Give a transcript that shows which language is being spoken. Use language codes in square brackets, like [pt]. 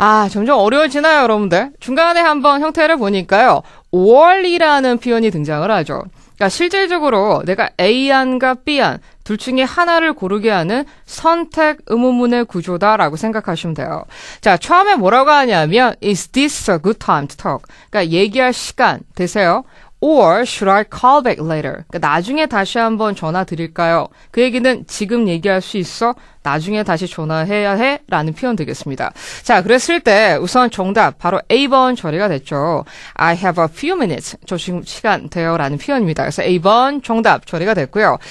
[ko] 점점 어려워지나요, 여러분들? 중간에 한번 형태를 보니까요. or이라는 표현이 등장을 하죠. 그러니까 실질적으로 내가 A안과 B안 둘 중에 하나를 고르게 하는 선택 의문문의 구조다라고 생각하시면 돼요. 자, 처음에 뭐라고 하냐면 [en] Is this a good time to talk? [ko] 그러니까 얘기할 시간 되세요? [en] Or should I call back later? [ko] 그러니까 나중에 다시 한번 전화 드릴까요? 그 얘기는 지금 얘기할 수 있어? 나중에 다시 전화해야 해? 라는 표현 되겠습니다. 자, 그랬을 때 우선 정답 바로 A번 처리가 됐죠. [en] I have a few minutes. [ko] 저 지금 시간 돼요 라는 표현입니다. 그래서 A번 정답 처리가 됐고요.